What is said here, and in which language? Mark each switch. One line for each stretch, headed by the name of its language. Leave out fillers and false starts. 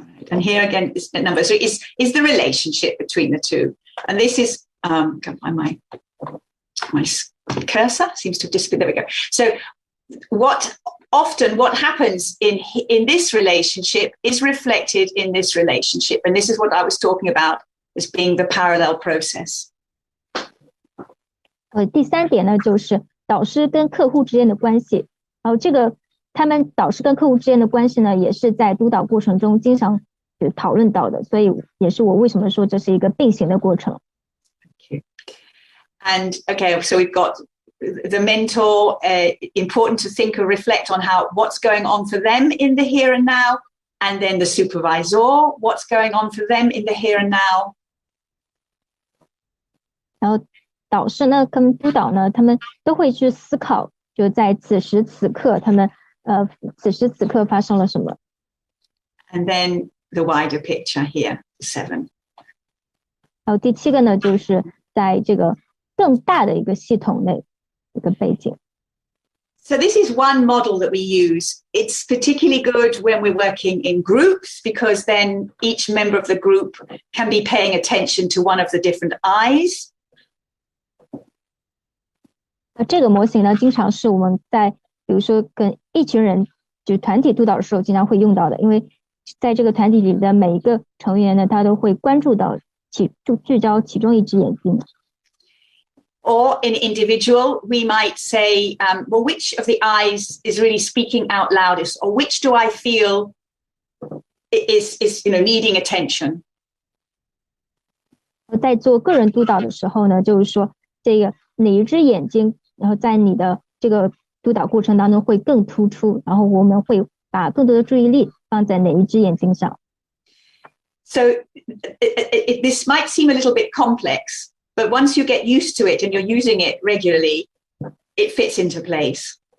English: And here again is the number. So is the relationship between the two, and this is my cursor seems to have disappeared. There we go. So what happens in this relationship is reflected in this relationship, and this is what I was talking about as being the parallel process.
Chinese: 第3点呢，就是导师跟客户之间的关系。然后这个他们导师跟客户之间的关系呢，也是在督导过程中经常讨论到的，所以也是我为什么说这是一个并行的过程。
English: Okay. And okay, so we've got the mentor, important to think or reflect on what's going on for them in the here and now, and then the supervisor, what's going on for them in the here and now.
Chinese: 然后导师呢跟督导呢，他们都会去思考，就在此时此刻他们此时此刻发生了什么。
English: And then the wider picture here, 7.
Chinese: 还有第7个呢，就是在这个更大的一个系统内一个背景。
English: So this is one model that we use. It's particularly good when we're working in groups, because then each member of the group can be paying attention to one of the different I's.
Chinese: 这个模型呢，经常是我们在比如说跟一群人就是团体督导的时候经常会用到的，因为在这个团体里的每一个成员呢，他都会关注到聚焦其中一只眼睛。
English: Or in individual, we might say, well, which of the I's is really speaking out loudest, or which do I feel is needing attention?
Chinese: 在做个人督导的时候呢，就是说这个哪一只眼睛，然后在你的这个督导过程当中会更突出，然后我们会把更多的注意力放在哪一只眼睛上。
English: So this might seem a little bit complex, but once you get used to it and you're using it regularly, it fits into place.